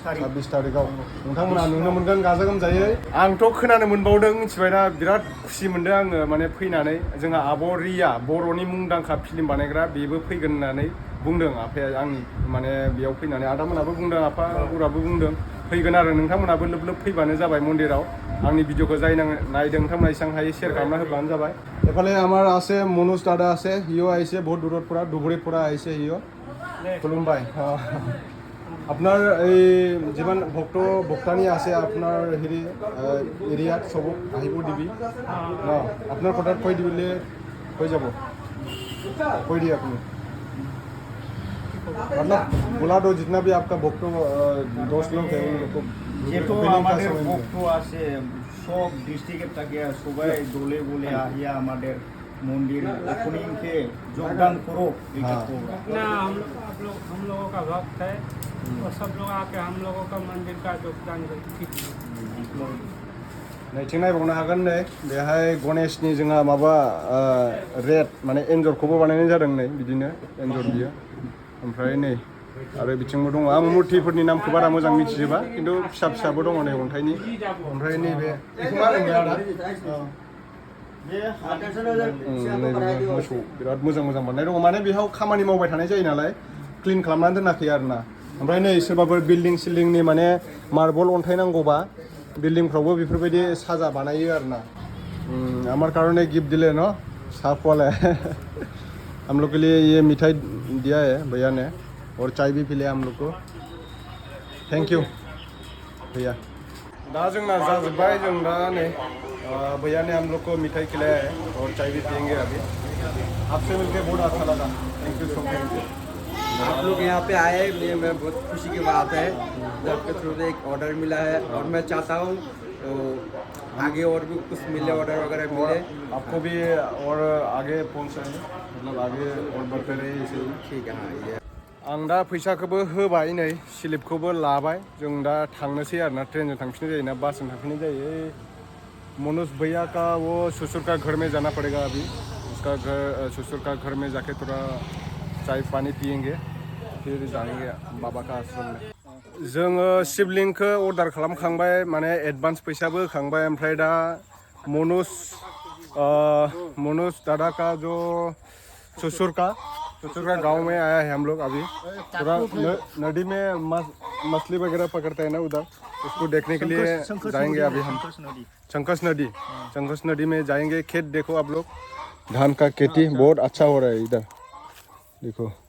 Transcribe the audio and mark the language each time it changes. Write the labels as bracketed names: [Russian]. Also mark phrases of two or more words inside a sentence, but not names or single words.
[Bodo] तारिखआव नोंथांमोना नुनो मोनगोन गाजा गोमजायै आंथ' खोनानो मोनबावदों मिथिबायना बिराद खुसि मोनदों आङो माने फैनानै जोंहा आब' रिया बर'नि मुंदांखा फिल्म बानायग्रा बेबो फैगोन होननानै बुंदों आफाया आंनि माने बेयाव फैनानै आदामोनाबो बुंदों आफा बुराबो बुंदों फैगोन आरो नोंथांमोनाबो लोब लोब फैबानो जाबाय मन्दिराव आंनि भिडिअखौ जाय नायदों नोंथांमोना एसेबां हायो शेयर खालामना होब्लानो जाबाय [Assamese] এফালে আমার আছে মনোজ দাদা আছে হিও আহিছে বহুত দূৰৰ পৰা ধুবুৰীৰ পৰা আহিছে হিও খুলুমবাই আপোনাৰ এই যিমান ভক্তানী আছে আপোনাৰ হেৰি এৰিয়াত চবক আহিব দিবি ন আপোনাৰ কথাত কৈ দিলে হৈ যাব কৈ দিয়ে আপুনি [Hindi] मतलब बुला दो जितना भी आपका भक्त दोस्त लोग है उन लोग को [Bangla] যেহেতু আমাদের ভক্ত আছে সব ডিস্ট্রিক্টের থেকে সবাই দলে বলে আহিয়া আমাদের [Hindi] मंदिर ओपनिंग के योगदान करो ना हम लोगों का भक्त है और सब लोग आके हम लोगों का मंदिर का योगदान [Bodo] नैथिं नायबावनो हागोन नै बेहाय गणेशनि जोंहा माबा रेड माने एन्जरखौबो बानायनाय जादों नै बिदिनो एन्जर बियो ओमफ्राय नै आरो बिथिंबो दङ आं मुर्तिफोरनि नामखौ बारा मोजां मिथिजोबा खिन्थु फिसा फिसाबो दङ नै अन्थाइनि ओमफ्राय नैबे बेखौ मा होनो आदा मोसौ बिराद मोजां मोजां बानायनाय दङ माने बेयाव खामानि मावबाय थानाय जायो नालाय क्लिन खालामनानै दोनाखै आरो ना ओमफ्राय नै सोरबाफोर बिल्डिं सिल्डिंनि माने मार्बल अन्थाइ नांगौबा बिल्डिंफ्रावबो बेफोरबायदि साजा बानायो आरो ना [Hindi] हमारे कारण गिफ्ट दिले न साफ वाला है हम लोग के लिए ये मिठाई दिया है भैया ने और चाय भी पिलाया हम लोग को [English] thank you [Hindi] भैया [Bodo] दा जोंना जाजोब्बाय जों दा नै [Hindi] भैया ने हम लोग को मिठाई खिलाया है और चाय भी पियेंगे अभी आपसे मिलकर बहुत अच्छा लगा [English] thank you so much [Hindi] आप लोग यहाँ पे आए मैं बहुत खुशी की बात है आपके थ्रू से एक ऑर्डर मिला है और मैं चाहता हूँ तो आगे और भी कुछ मिले ऑर्डर वगैरह मिले आपको भी और आगे पहुँचाएं मतलब आगे और बढ़ते रहे इसे ठीक है हाँ ये [Bodo] आं दा फैसाखौबो होबाय नै स्लिपखौबो लाबाय जों दा थांनोसै आरोना ट्रेनजों थांफिननाय जायोना बासजों थांफिननाय जायो [Hindi] मनोज भैया का वो ससुर का घर में जाना पड़ेगा अभी उसका घर ससुर का घर में जाके थोड़ा चाय पानी पियेंगे फिर जाएंगे बाबा का आश्रम में [Bodo] जोङो शिवलिंगखौ अर्डार खालामखांबाय माने एडभान्स फैसाबो होखांबाय ओमफ्राय दा [Hindi] मनोज दादा का जो ससुर का गांव में आया है हम लोग अभी पूरा नदी में मछली वगैरह पकड़ते हैं ना उधर उसको देखने के लिए जाएंगे अभी हम शंकस नदी में जाएंगे खेत देखो आप लोग धान का खेती बहुत अच्छा हो रहा है इधर देखो